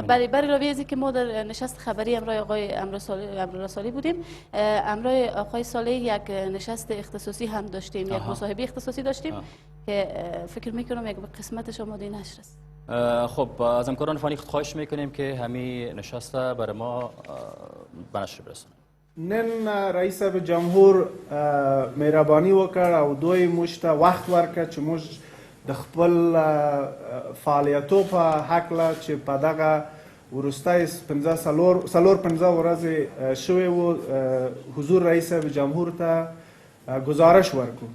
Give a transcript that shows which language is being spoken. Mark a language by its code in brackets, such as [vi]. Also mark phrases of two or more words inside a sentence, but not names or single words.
[fa] برای راوی ازی که ما در نشست خبری امرای آقای امرالله صالح بودیم، امرای آقای صالح یک نشست اختصاصی هم داشتیم، یک مصاحبه اختصاصی داشتیم که فکر میکنم یک قسمتش آماده نشر است. خب از همکاران فنی خواهش میکنیم که همین نشست برای ما به نشر برسونن. [ps] نن رئیس جمهور مهربانی وکړ او دوی مشت وخت ورکړ چې موږ د خپل فعالیتو په هکله چې په دغه وروستۍ 15 ورځې شوې وو حضور رئیس جمهور ته گزارش ورکړو.